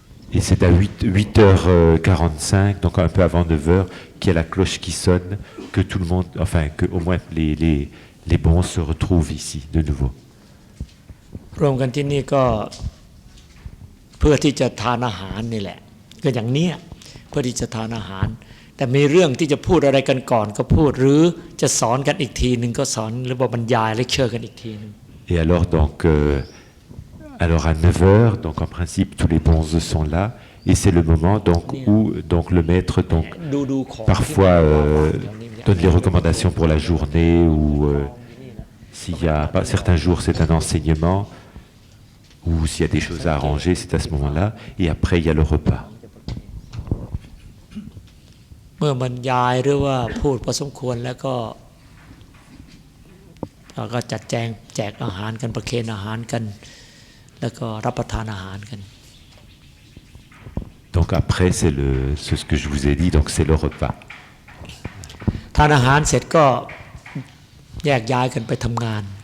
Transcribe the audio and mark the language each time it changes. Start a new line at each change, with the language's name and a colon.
French: Et c'est à 8h45 donc un peu avant 9h qu'il y a la cloche qui sonne que tout le monde enfin que au moins les bons se retrouvent ici de nouveau.
Thai: รวมกันที่นี่ก็เพื่อที่จะทานอาหารนี่แหละก็อย่างเนี้ยเพื่อที่จะทานอาหารแต่มีเรื่องที่จะพูดอะไรกันก่อนก็พูดหรือจะสอนกันอีกทีนึงก็สอนหรือว่าบรรยายเลคเชอร์กันอีกทีนึง
French: Et alors donc alors à 9h donc en principe tous les bons sont là et c'est le moment donc où donc le maître donc parfois donne les recommandations pour la journée ou s'il y a certains jours c'est un enseignement ou s'il y a des choses à arranger, c'est à ce moment-là. Et après, il y a le repas.
Thai: เมื่อบรรยายหรือว่าพูดพอสมควรแล้วก็เราก็จัดแจงแจกอาหารกันประเคนอาหารกันแล้วก็รับประทานอาหารกัน
French: Donc après, c'est ce que je vous ai dit, donc c'est le repas.
Thai: ทานอาหารเสร็จก็แยกย้ายกันไปทำงาน